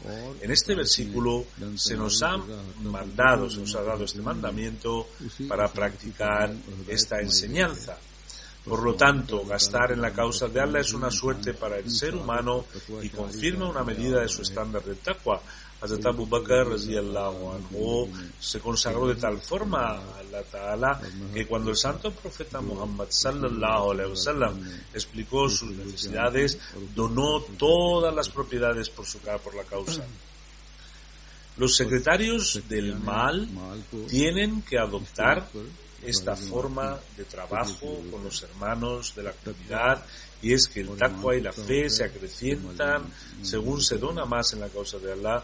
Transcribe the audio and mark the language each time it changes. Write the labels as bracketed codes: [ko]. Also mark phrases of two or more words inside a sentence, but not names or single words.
[es] En este versículo se nos ha dado este mandamiento para practicar esta enseñanza. Por lo tanto, gastar en la causa de Allah es una suerte para el ser humano y confirma una medida de su estándar de taqwa. Hazrat Abu Bakr [ar] رضي الله عنه [es] se consagró de tal forma a [ar] الله تعالى [es] que cuando el santo profeta Muhammad [ar] صلى الله عليه وسلم [es] explicó sus necesidades, donó todas las propiedades por la causa. Los secretarios del mal tienen que adoptar esta forma de trabajo con los hermanos de la comunidad, y es que el taqwa y la fe se acrecientan según se dona más en la causa de Allah.